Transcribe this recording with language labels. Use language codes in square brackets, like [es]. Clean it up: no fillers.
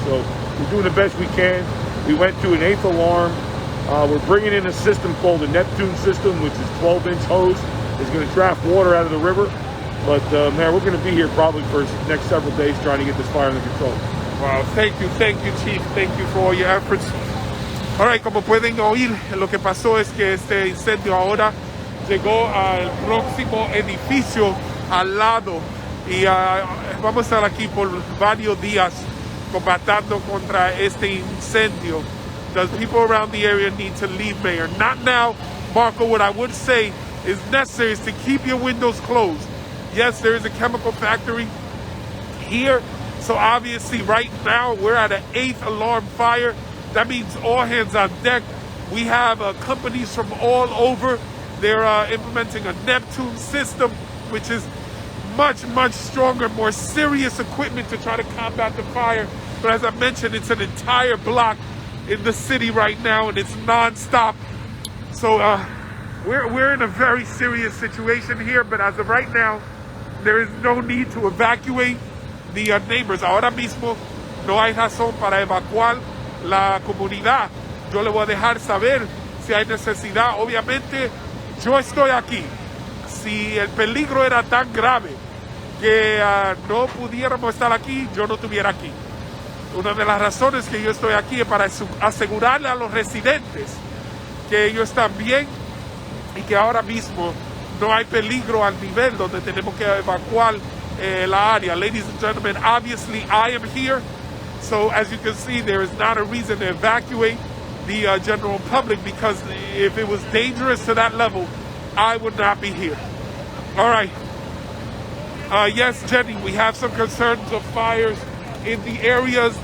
[en] So we're doing the best we can. We went to an 8th alarm. We're bringing in a system called the Neptune system, which is 12-inch hose. It's going to draft water out of the river. But man, we're going to be here probably for the next several days trying to get this fire under control. Wow, thank you, Chief. Thank you for all your efforts. [es] All right, como pueden oír, lo que pasó es que este incendio ahora llegó al próximo edificio al lado y vamos a estar aquí por varios días combatiendo contra este incendio. [en] The people around the area need to leave, Mayor. Not now, Marco. What I would say is necessary is to keep your windows closed. Yes, there is a chemical factory here, so obviously right now we're at an 8th alarm fire. That means all hands on deck. We have companies from all over. They're implementing a Neptune system, which is much, much stronger, more serious equipment to try to combat the fire. But as I mentioned, it's an entire block in the city right now, and it's non-stop. So we're in a very serious situation here, but as of right now, there is no need to evacuate the neighbors. [es] Ahora mismo no hay razón para evacuar la comunidad. Yo le voy a dejar saber si hay necesidad. Obviamente, yo estoy aquí. Si el peligro era tan grave que no pudiéramos estar aquí, yo no estuviera aquí. Una de las razones que yo estoy aquí es para asegurarle a los residentes que ellos están bien y que ahora mismo no hay peligro al nivel donde tenemos que evacuar la área. [en] Ladies and gentlemen, obviously I am here. So as you can see, there is not a reason to evacuate the general public, because if it was dangerous to that level, I would not be here. All right. Yes, Jenny, we have some concerns of fires in the areas.